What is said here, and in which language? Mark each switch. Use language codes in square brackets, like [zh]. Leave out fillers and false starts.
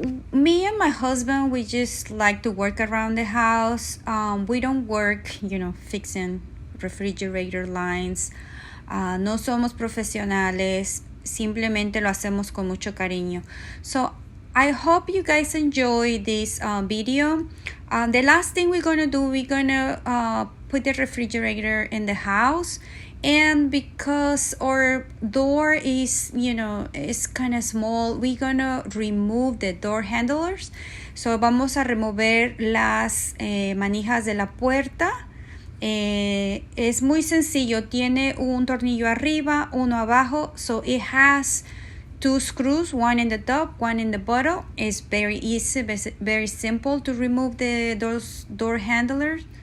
[en] Me and my husband, we just like to work around the house. We don't work, fixing refrigerator lines. [es] No somos profesionales. Simplemente lo hacemos con mucho cariño. [en] So I hope you guys enjoy this video. The last thing we're going to do, we're going to put the refrigerator in the house. And because our door is, is kind of small, we're going to remove the door handlers. [es] So vamos a remover las manijas de la puerta. Es muy sencillo. Tiene un tornillo arriba, uno abajo. [en] So it has 2 screws, one in the top, one in the bottom. It's very easy, very simple to remove those door handlers.